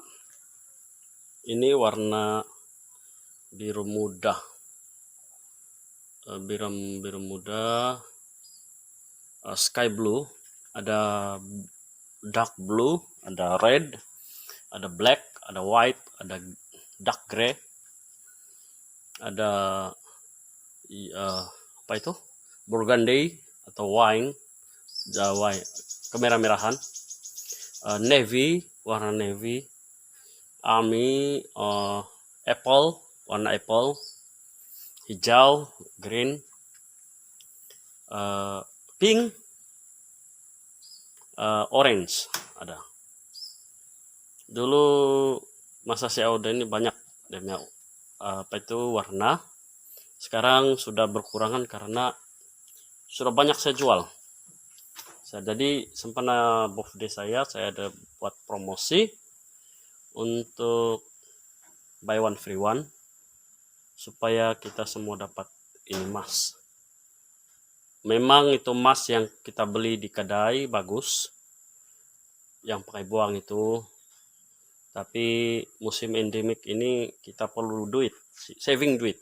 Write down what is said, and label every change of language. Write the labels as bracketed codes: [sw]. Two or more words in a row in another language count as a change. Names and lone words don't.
[ms] Ini warna biru muda. Biru muda. [en] Sky blue. Ada dark blue. [ms] Ada red. Ada black. Ada white. Ada [en] dark gray. [ms] Ada apa itu? Burgundy atau wine. Kemerah-merahan. Navy, warna navy. Army, apple, warna apple. Hijau, green. Pink, orange ada. Dulu masa saya order ini banyak dia apa itu warna. Sekarang sudah berkurangan karena sudah banyak saya jual. Jadi sempena birthday saya ada buat promosi untuk [en] buy one free one [ms] supaya kita semua dapat ini emas. Memang itu emas yang kita beli di kedai bagus, yang pakai buang itu. Tapi musim endemik ini kita perlu duit, saving duit.